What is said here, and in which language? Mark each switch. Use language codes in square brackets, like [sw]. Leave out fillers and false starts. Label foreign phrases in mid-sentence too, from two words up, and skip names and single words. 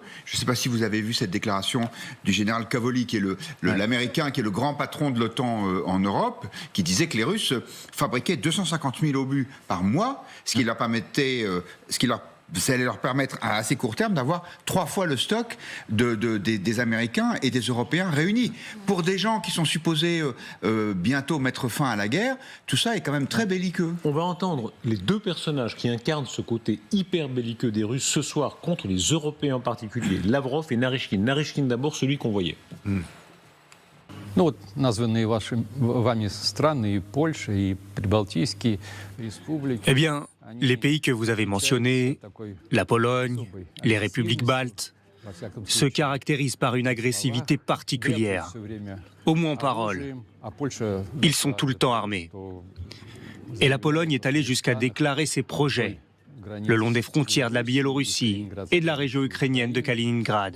[fr] Je ne sais pas si vous avez vu cette déclaration du général Cavoli, qui est l'Américain, qui est le grand patron de l'OTAN en Europe, qui disait que les Russes fabriquaient 250 000 obus par mois, ce qui leur permettait, ça allait leur permettre à assez court terme d'avoir 3 fois le stock des Américains et des Européens réunis. Pour des gens qui sont supposés bientôt mettre fin à la guerre, tout ça est quand même très belliqueux. On va entendre les deux personnages qui incarnent ce côté hyper belliqueux des Russes ce soir contre les Européens en particulier, Lavrov et Naryshkin. Naryshkin d'abord, celui qu'on voyait. [ru] Ну вот названные вами страны, и Польша, и Прибалтийские республики. [fr] Eh bien, les pays que vous avez mentionnés, la Pologne, les républiques baltes, se caractérisent par une agressivité particulière, au moins en parole. Ils sont tout le temps armés. Et la Pologne est allée jusqu'à déclarer ses projets le long des frontières de la Biélorussie et de la région ukrainienne de Kaliningrad.